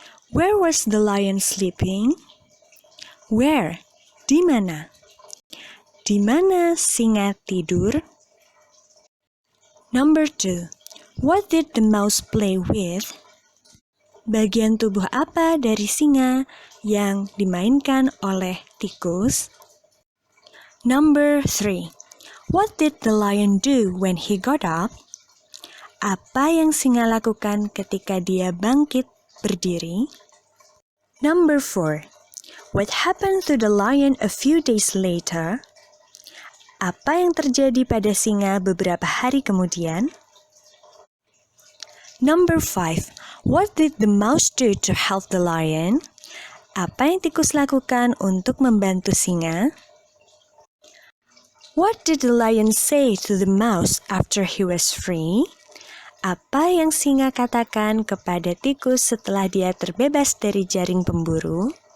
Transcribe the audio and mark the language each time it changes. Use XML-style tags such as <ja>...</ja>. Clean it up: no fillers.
<en>Where was the lion sleeping?</en> <id>Where? Di mana? Di mana singa tidur?</id> <en>Number 2. What did the mouse play with?</en> <id>Bagian tubuh apa dari singa yang dimainkan oleh tikus?</id> <en>Number 3. What did the lion do when he got up?</en> <id>Apa yang singa lakukan ketika dia bangkit berdiri?</id> <en>Number 4. What happened to the lion a few days later?</en> <id>Apa yang terjadi pada singa beberapa hari kemudian?</id> <en>Number 5. What did the mouse do to help the lion?</en> <id>Apa yang tikus lakukan untuk membantu singa?</id> <en>What did the lion say to the mouse after he was free?</en> <id>Apa yang singa katakan kepada tikus setelah dia terbebas dari jaring pemburu?</id>